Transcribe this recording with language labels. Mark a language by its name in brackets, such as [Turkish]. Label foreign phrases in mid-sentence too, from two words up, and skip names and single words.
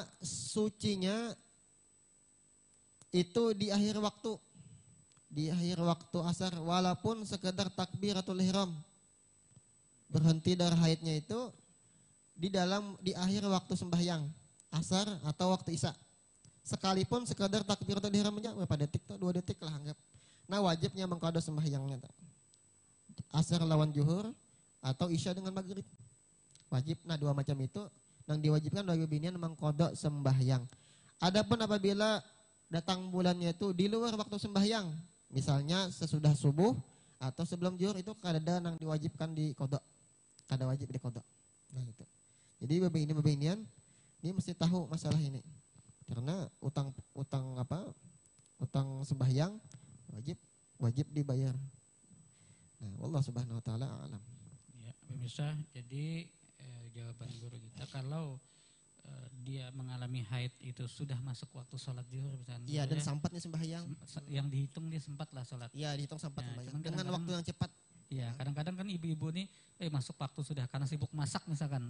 [Indonesian] Sucinya itu di akhir waktu. Di akhir waktu asar, walaupun sekedar takbiratul ihram. Berhenti dari haidnya itu di akhir waktu sembahyang asar atau waktu isya. Sekalipun sekedar takbiratul ihram aja berapa detik tuh? 2 detik lah anggap. Nah, wajibnya mengqadha sembahyangnya. Asar lawan zuhur atau isya dengan maghrib. Wajib. Nah, 2 macam itu yang diwajibkan bagi binian mengqadha sembahyang. Adapun apabila datang bulannya itu di luar waktu sembahyang, misalnya sesudah subuh atau sebelum zuhur, itu kada yang diwajibkan diqadha. Kada wajib diqadha. Nah, itu. Jadi binian ini mesti tahu masalah ini. Karena utang sembahyang wajib dibayar. Nah, [Arabic] والله سبحانه وتعالى أعلم. [Indonesian] Ya, pemirsa, jadi jawaban guru kita kalau dia mengalami haid itu sudah masuk waktu sholat zuhur misalnya. Iya, dan sempatnya sembahyang. Yang dihitung dia sempat lah sholat. Iya, dihitung sempat sembahyang. Dengan Dengan waktu yang cepat. Iya, kadang-kadang kan ibu-ibu nih masuk waktu sudah karena sibuk masak misalkan.